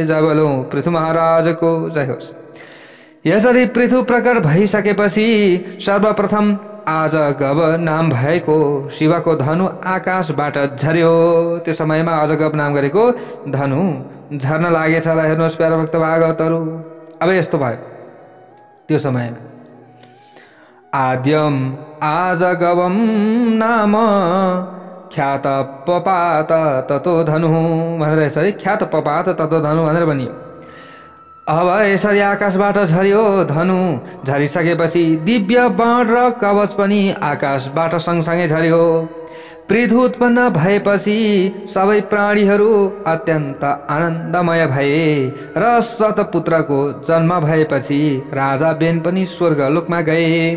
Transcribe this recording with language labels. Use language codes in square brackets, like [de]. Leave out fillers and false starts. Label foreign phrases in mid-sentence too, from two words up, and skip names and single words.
[ne] जबलो पृथु महाराजको जय होस्। यसरी पृथु प्रकट भइसकेपछि सर्वप्रथम आजगव नाम भएको शिवको धनु आकाशबाट झर्यो। त्यो समयमा आजगव नाम गरेको धनु झर्न लागेछ। ल हेर्नुहोस् प्यारा भक्त भागवतहरू। अब यस्तो भयो त्यो समयमा [sa] आद्यम आजगवम नाम ख्यात पपात ततो धनु [ne] भनेर यसरी [sa] ख्यात पपात ततो धनु [ne] भनेर भनियो। अब यसरी आकाशबाट झर्यो धनु। झरिसकेपछि दिव्य बाण र कवच पनि आकाशबाट सँगसँगै झर्यो। पृथु उत्पन्न भएपछि सबै प्राणीहरू अत्यन्त आनन्दमय भए र शतपुत्रको जन्म भएपछि राजा बेन पनि स्वर्गलोकमा गए।